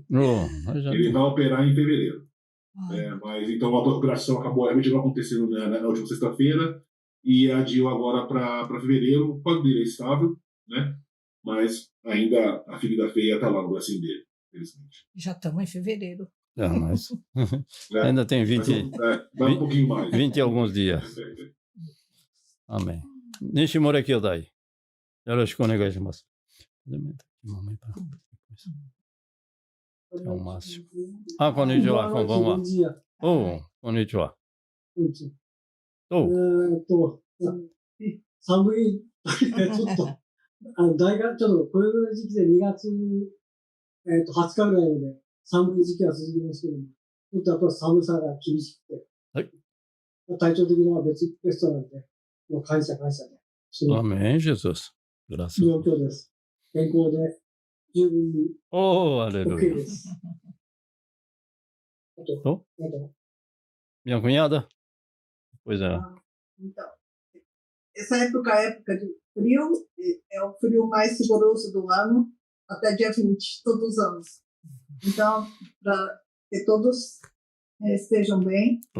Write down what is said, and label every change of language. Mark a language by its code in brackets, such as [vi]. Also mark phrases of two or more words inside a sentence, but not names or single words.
[pt] Ele vai operar em fevereiro. Mas então a operação acabou realmente não acontecendo na última sexta-feira e adiou agora para fevereiro. O quadro dele é estável, né? Mas ainda a ferida feia está lá no bracinho dele, felizmente. Já estamos em fevereiro. Mas ainda tem 20. Vai um pouquinho mais. 20 e alguns dias. Amém. [ja] Nishimura Kyodai. よろしくお願いします. [pt] É o Márcio. [ja] こんにちは、こんばんは。こんにちは. 寒い時でちょっと、大学、ちょっとこれぐらいの時期で2月、20日ぐらいまで寒い時期は続きますけども、ちょっとやっぱり寒さが厳しくて、はい。体調的には別人なんで、もう感謝で、その [pt] Amém, Jesus. Graças a [ja] 状 [pt] Deus. [ja] 況です。健康で十分に Oh, [pt] OK aleluia. [ja] です。あと、 Oh, あと、 [pt] minha cunhada? Pois é. Então, essa época é época de frio, é o frio mais rigoroso do ano, até dia 20, todos os anos. Então, para que todos estejam bem, né,